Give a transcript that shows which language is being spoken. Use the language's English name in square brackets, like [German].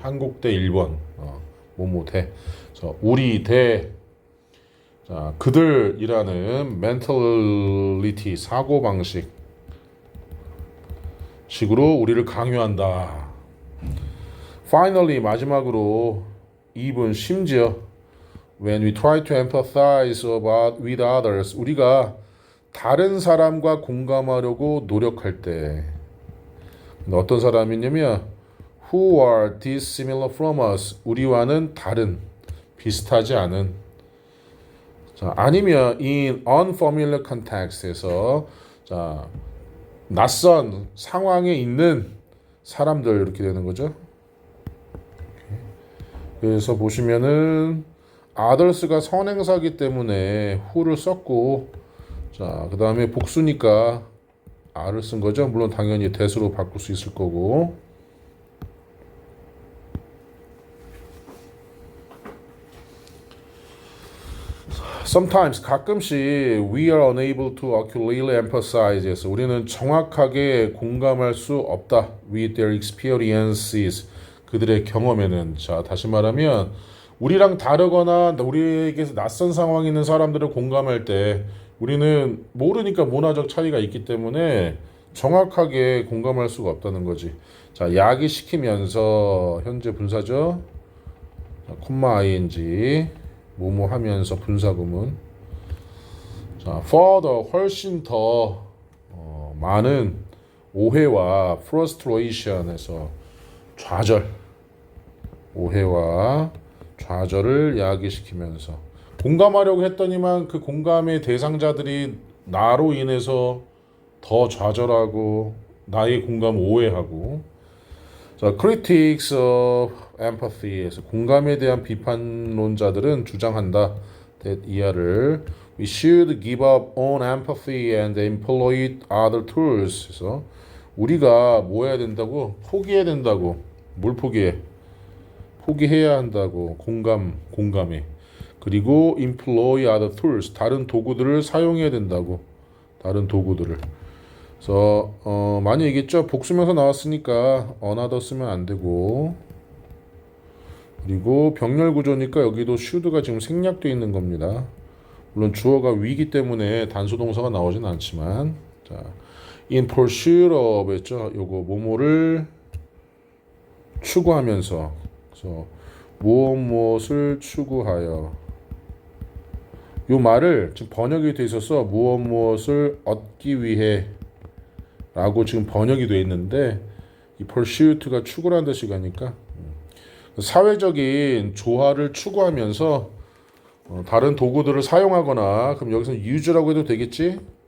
[Korean] 한국 대 일본 뭐뭐 대 그래서 우리 대 자, 그들이라는 mentality 사고방식 식으로 우리를 강요한다. Finally 마지막으로 even 심지어 [English] When we try to empathize about with others, [Korean] 우리가 다른 사람과 공감하려고 노력할 때 어떤 사람이냐면 [English] who are dissimilar from us, [Korean] 우리와는 다른, 비슷하지 않은. 자, 아니면 [English] in unfamiliar context [Korean] 에서 자, 낯선 상황에 있는 사람들 이렇게 되는 거죠. 그래서 보시면은 others가 선행사기 때문에 who를 썼고, 자, 그 다음에 복수니까 are를 쓴 거죠. 물론 당연히 that으로 바꿀 수 있을 거고. [English] Sometimes [Korean] 가끔씩 [English] we are unable to accurately empathize [Korean] 해서 우리는 정확하게 공감할 수 없다. [English] with their experiences, [Korean] 그들의 경험에는. 자, 다시 말하면 우리랑 다르거나 우리에게서 낯선 상황에 있는 사람들을 공감할 때 우리는 모르니까 문화적 차이가 있기 때문에 정확하게 공감할 수가 없다는 거지. 자, 야기시키면서 현재 분사죠. 자, 콤마 ing 뭐뭐 하면서 분사구문. 자, further 훨씬 더 많은 오해와 frustration에서 좌절, 오해와 좌절을 야기시키면서 공감하려고 했더니만 그 공감의 대상자들이 나로 인해서 더 좌절하고 나의 공감 오해하고. 자, [English] critics of empathy [Korean] 에서 공감에 대한 비판론자들은 주장한다. [English] that [Korean] 이하를 [English] we should give up on empathy and employ other tools. [Korean] 그래서 우리가 뭐 해야 된다고? 포기해야 된다고. 뭘 포기해? 포기해야 한다고. 공감해. 그리고 [English] employ other tools, [Korean] 다른 도구들을 사용해야 된다고. 다른 도구들을. 그래서 많이 얘기했죠. 복수명사 나왔으니까 another 쓰면 안 되고, 그리고 병렬 구조니까 여기도 should가 지금 생략되어 있는 겁니다. 물론 주어가 we이기 때문에 단수 동사가 나오진 않지만. [English] 자, in pursuit of [Korean] 했죠. 요거 뭐뭐를 추구하면서. 그래서 무엇을 추구하여. 요 말을 지금 번역이 돼 있어서 무엇을 얻기 위해 라고 지금 번역이 돼 있는데, 이 pursuit가 추구라는 뜻이 가니까 사회적인 조화를 추구하면서 다른 도구들을 사용하거나, 그럼 여기서 use라고 해도 되겠지?